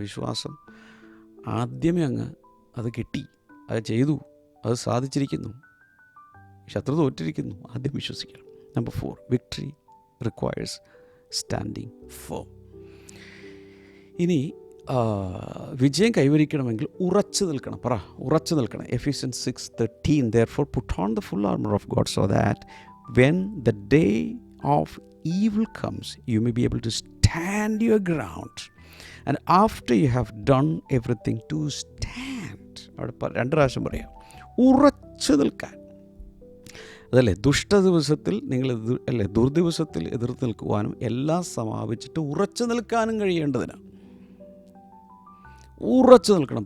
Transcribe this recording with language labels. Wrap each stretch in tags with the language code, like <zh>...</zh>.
<ml>വിശ്വാസം ആദ്യമേ അത് കിട്ടി, അത് ചെയ്തു, അത് സാധിച്ചിരിക്കുന്നു, ശത്രു തോറ്റിരിക്കുന്നു, ആദ്യം വിശ്വസിക്കണം.</ml> <en>Number 4, victory requires standing firm.</en> <ml>ഇനി വിജയം കൈവരിക്കണമെങ്കിൽ ഉറച്ചു നിൽക്കണം. ഉറച്ചു നിൽക്കണം.</ml> <en>Ephesians 6:13 therefore put on the full armor of God so that when the day of evil comes you may be able to stand your ground and after you have done everything to stand.</en> <ml>അവിടെ 2 പ്രാവശ്യം പറയാം, ഉറച്ചു നിൽക്കാൻ. അതല്ലേ ദുഷ്ടദിവസത്തിൽ നിങ്ങൾ ദുർദിവസത്തിൽ എതിർത്ത് നിൽക്കുവാനും എല്ലാം സമാപിച്ചിട്ട് ഉറച്ചു നിൽക്കാനും കഴിയേണ്ടതിന് ഉറച്ചു നിൽക്കണം.</ml>